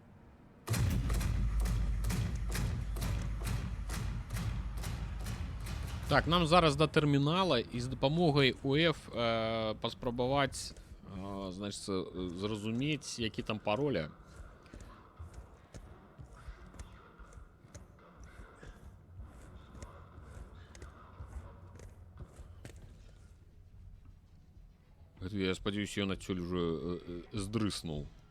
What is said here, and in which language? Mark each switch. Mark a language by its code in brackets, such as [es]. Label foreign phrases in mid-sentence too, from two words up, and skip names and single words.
[be] Так, нам зараз до термінала і з допомогою УФ паспрабаваць, значит, зразумець, які там пароля. Я спадзяюсь, ён адсюль уже здрыснуў.